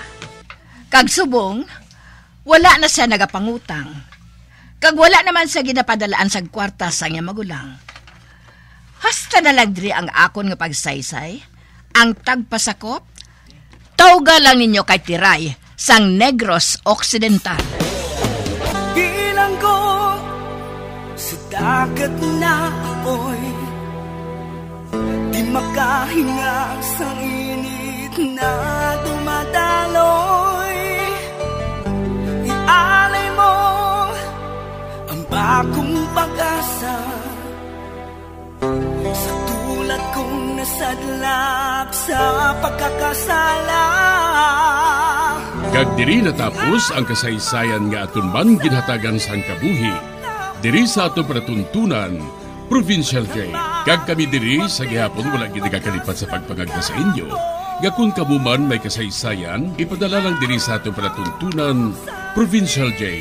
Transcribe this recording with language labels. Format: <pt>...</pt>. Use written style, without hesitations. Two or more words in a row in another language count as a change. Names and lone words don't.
<hil>Kag subong wala na siya nagapangutang. Kag wala naman siya ginapadalaan sa kwarta sa iyang magulang. Hasta na lang diri ang akon nga pagsaysay, ang tagpasakop, tawga lang ninyo kay Tiray sang Negros Occidental.</hil> <tl>Bilang ko sa dagat na apoy, di makahinga sa init na dumadaloy. Ialay mo ang bagong pag-asa sa tulad kong nasadlap sa pagkakasala.</tl> <hil>Kag diri natapos ang kasaysayan nga aton man ginhatagan sang kabuhi. Diri sa aton panatuntunan, Provincial J. Kag kami diri sa gihapon wala gid kakalipat sa pagpangagda sa inyo. Nga kung kamuman may kasaysayan, ipadala lang diri sa aton panatuntunan, Provincial J.</hil>